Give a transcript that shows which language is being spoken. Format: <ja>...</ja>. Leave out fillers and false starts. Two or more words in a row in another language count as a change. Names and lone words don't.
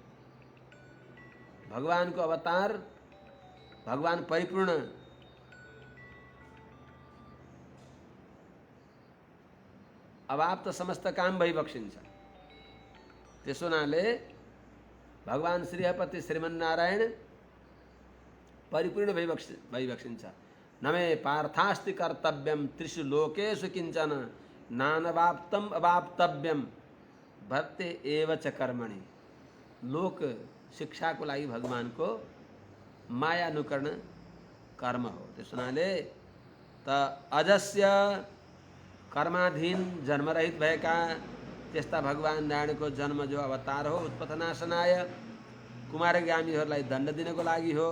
<ne>भगवानको अवतार भगवान परिपूर्ण अवाप्त समस्त काम भइबक्सिन्छ। त्यसो हुनाले भगवान श्रीहपति श्रीमन्नारायण परिपूर्ण भइबक्सिन्छ।</ne> <sa>नमे पार्थास्ति कर्तव्यम त्रिषु लोकेषु किञ्चन नानवाप्तम अवाप्तव्यम भक्ते एव च कर्मणि।</sa> <ne>लोक शिक्षाको लागि भगवानको माया अनुकरण कर्म हो। त्यसो हुनाले त अजस्य कर्माधीन जन्मरहित भएका त्यस्ता भगवान नारायणको जन्म जो अवतार हो उत्पथनाशनाय कुमारगामीहरूलाई दण्ड दिनको लागि हो।</ne>